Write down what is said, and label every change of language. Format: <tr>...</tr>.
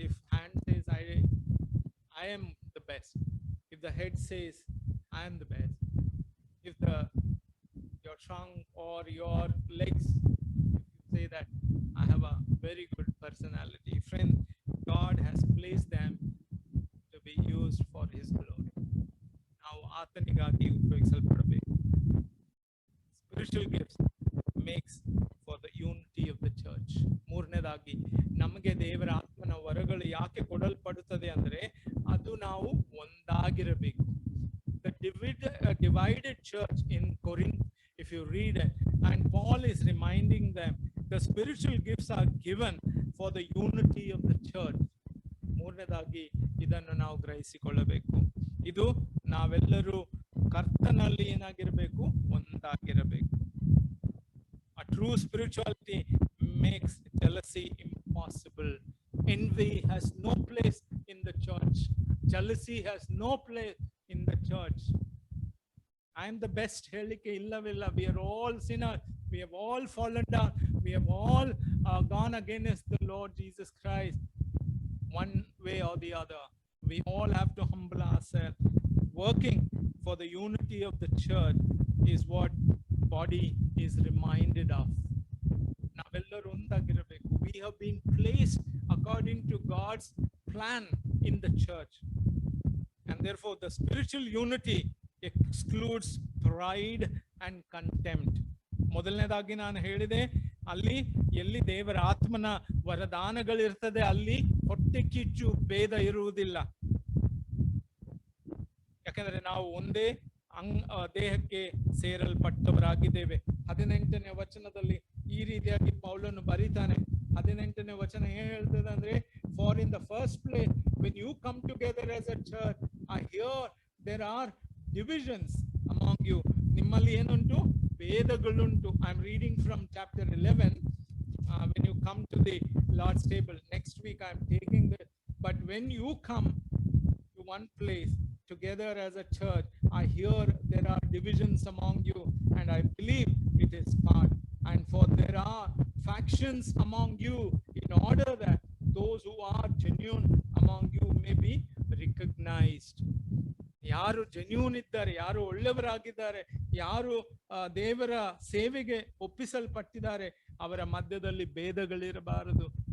<en>If hand says I am the best, if the head says I am the best, if your trunk or your legs, if you say that I have a very good personality, friend, God has placed them to be used for his glory.</en> <kn>ನಾವು ಆತನಿಗಾಗಿ ಉಪಯೋಗಿಸಲ್ಪಡಬೇಕು.</kn> <en>Spiritual gifts makes for the unity of the church.</en> <kn>ಮೂರನೇದಾಗಿ ನಮಗೆ ದೇವರ ಆತ್ಮನ ವರಗಳು ಯಾಕೆ ಕೊಡಲ್ಪಡುತ್ತದೆ ಅಂದ್ರೆ ಅದು ನಾವು ಒಂದಾಗಿರಬೇಕು.</kn> <en>The divided church in Corinth, if you read it, and Paul is reminding them the spiritual gifts are given for the unity of the church.</en> <kn>ಮೂರನೇದಾಗಿ ಇದನ್ನು ನಾವು ಗ್ರಹಿಸಿಕೊಳ್ಳಬೇಕು. ಇದು ನಾವೆಲ್ಲರೂ ಕರ್ತನಲ್ಲಿ ಏನಾಗಿರಬೇಕು, ಒಂದಾಗಿರಬೇಕು.</kn> <en>A true spirituality makes jealousy impossible. Envy has no place in the church. Jealousy has no place in the church. I am the best.</en> <kn>Helike illavilla.</kn> <en>We are all sinners. We have all fallen down. We have all gone against the Lord Jesus Christ, one way or the other. We all have to humble ourselves. Working for the unity of the church is what body is reminded of.</en> <kn>ನಾವೆಲ್ಲರೂ ಒಂದಾಗಿರಬೇಕು.</kn> <en>We have been placed according to God's plan in the church, and therefore the spiritual unity excludes pride and contempt.</en> <kn>ಮೊದಲನೇದಾಗಿ ನಾನು ಹೇಳಿದೆ, ಅಲ್ಲಿ ಎಲ್ಲಿ ದೇವರ ಆತ್ಮನ ವರದಾನಗಳಿರ್ತದೆ ಅಲ್ಲಿ ಹೊಟ್ಟೆ ಕಿಚ್ಚು ಭೇದ ಇರುವುದಿಲ್ಲ. ಯಾಕಂದ್ರೆ ನಾವು ಒಂದೇ ದೇಹಕ್ಕೆ ಸೇರಲ್ಪಟ್ಟವರಾಗಿದ್ದೇವೆ. 18ನೇ ವಚನದಲ್ಲಿ ಈ ರೀತಿಯಾಗಿ ಪೌಲನು ಬರೀತಾನೆ. 18ನೇ ವಚನ ಏನ್ ಹೇಳ್ತದೆ ಅಂದ್ರೆ,</kn> <en>For in the first place when you come together as a church, I hear there are divisions among you.</en> <kn>ನಿಮ್ಮಲ್ಲಿ ಏನುಂಟು, ಭೇದಗಳುಂಟು.</kn> <en>I am reading from chapter 11. When you come to the Lord's table next week, I am taking this. But when you come to one place together as a church, I hear there are divisions among you, and I believe it is part. And for there are factions among you, in order that those who are genuine among you may be recognized.</en> <kn>ಯಾರು genuine ಇದ್ದಾರೆ, ಯಾರು ಒಳ್ಳೆಯವರಾಗಿದ್ದಾರೆ, ಯಾರು ದೇವರ ಸೇವೆಗೆ ಒಪ್ಪಿಸಲ್ಪಟ್ಟಿದ್ದಾರೆ, ಅವರ ಮಧ್ಯದಲ್ಲಿ ಭೇದಗಳಿರಬಾರದು.</kn>